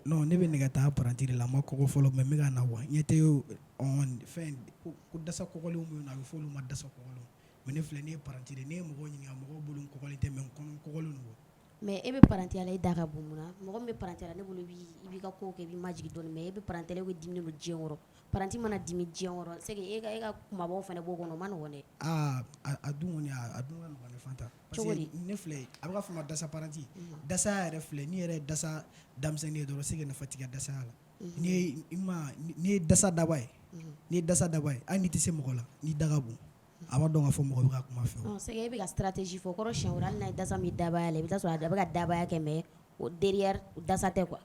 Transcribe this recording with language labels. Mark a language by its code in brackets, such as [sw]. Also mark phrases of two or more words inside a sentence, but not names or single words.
[bm] non ne bɛ nɛgɛ taa paranti de la n ma kɔgɔ fɔlɔ mais n bɛ ka na wa ɲɛ tɛ fɛn ko dasa kɔgɔlenw bɛ yen nɔ a bɛ fɔ olu ma dasa kɔgɔlenw mais ne filɛ ne ye paranti de ne ye mɔgɔw ɲininka mɔgɔw bolo n kɔgɔlen tɛ mais n kɔnɔ kɔgɔlen don. mais e bɛ parantiya la e da ka bon mun na mɔgɔ min bɛ parantiya la ne bolo i b'i ka kow kɛ i b'i majigin dɔɔni mais e bɛ parantiya la e bɛ diminen don diɲɛ kɔrɔ paranti mana dimi diɲɛ kɔrɔ [fr] c'est que [bm] e ka kumabaw fana b'o kɔnɔ o ma nɔgɔn dɛ. a dun kɔni a dun ka nɔgɔn ne fanta. [fr] parce que [bm] ne filɛ a bɛ ka fɔ ma dasa paranti dasa yɛrɛ filɛ n'i yɛrɛ dasa denmisɛnnin ye dɔrɔn [fr] c'est que [bm] nafa t'i ka dasaya la. n'i ye dasa daba ye hali n'i tɛ se mɔgɔ la n'i da ka bon a b'a dɔn k'a fɔ mɔgɔ bɛ ka kuma fɛ. [fr] c'est que [bm] e bɛ ka stratégie fɔ kɔrɔ siɲɛ wɛrɛ hali n'a ye dasa min dabaya la i bɛ taa sɔrɔ a bɛ ka dabaya kɛ mais o derrière dasa tɛ quoi.